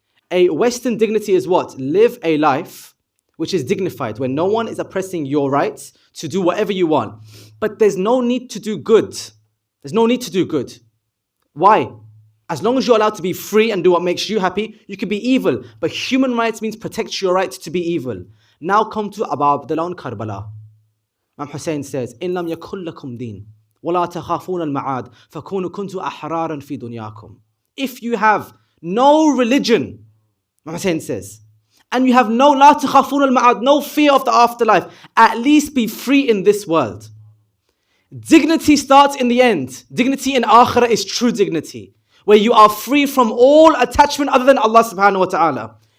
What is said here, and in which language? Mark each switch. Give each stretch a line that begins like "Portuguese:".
English: A Western dignity is what? Live a life which is dignified, where no one is oppressing your rights to do whatever you want. But there's no need to do good. There's no need to do good. Why? As long as you're allowed to be free and do what makes you happy, you can be evil. But human rights means protect your right to be evil. Now come to Abu Abdullah in Karbala. Imam Hussain says,
Arabic: إِن لَمْ يَكُنْ لَكُمْ دِينٌ وَلَا تَخَافُونَ الْمَعَادِ فَكُونُوا كُنْتُ أَحْرَارًا فِي دُنْيَاكُمْ.
English: If you have no religion, Imam Hussain says, and you have no
Arabic: لَا تَخَافُونَ الْمَعَادِ,
English: no fear of the afterlife, at least be free in this world. Dignity starts in the end. Dignity in akhirah is true dignity, where you are free from all attachment other than Allah subhanahu wa ta'ala.